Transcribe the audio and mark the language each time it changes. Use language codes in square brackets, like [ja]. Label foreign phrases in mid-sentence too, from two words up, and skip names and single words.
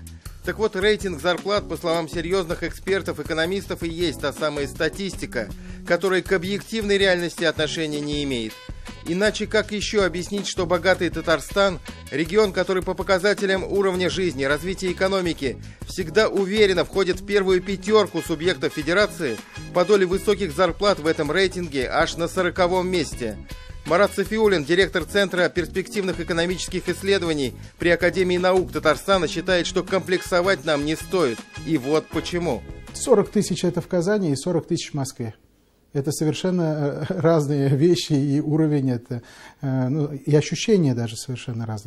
[ru] Так вот, рейтинг зарплат, по словам серьезных экспертов, экономистов, и есть та самая статистика, которая к объективной реальности отношения не имеет. Иначе как еще объяснить, что богатый Татарстан, регион, который по показателям уровня жизни, развития экономики, всегда уверенно входит в первую пятерку субъектов федерации, по доле высоких зарплат в этом рейтинге аж на 40-м месте? Марат Сафиуллин, директор Центра перспективных экономических исследований при Академии наук Татарстана, считает, что комплексовать нам не стоит. И вот почему. 40 тысяч это в Казани и 40 тысяч в Москве. Это совершенно разные вещи, и уровень, это, и ощущения даже совершенно разные.